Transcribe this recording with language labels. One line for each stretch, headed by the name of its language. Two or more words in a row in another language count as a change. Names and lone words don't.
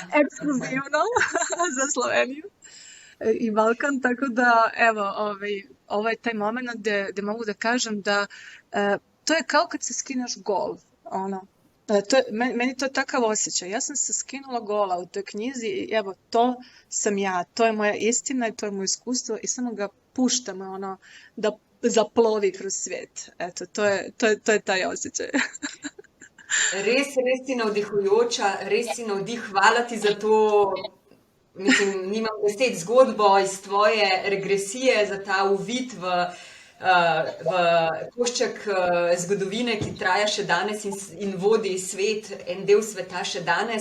Croatian: Ekskluzivno za Sloveniju i Balkan, tako da evo ovo je taj moment gdje mogu da kažem da to je kao kad se skineš gol, meni to je takav osjećaj. Ja sam se skinula gola u toj knjizi i evo to sam ja, to je moja istina i to je moje iskustvo i samo ga puštam da zaplovi kroz svijet. Eto, to je taj osjećaj.
Slovenian: Res si navdihujoča, res si navdih, hvala ti za to. Mislim, nimam besed, zgodbo iz tvoje regresije, za ta uvid v košček zgodovine, ki traja še danes in vodi svet, en del sveta še danes.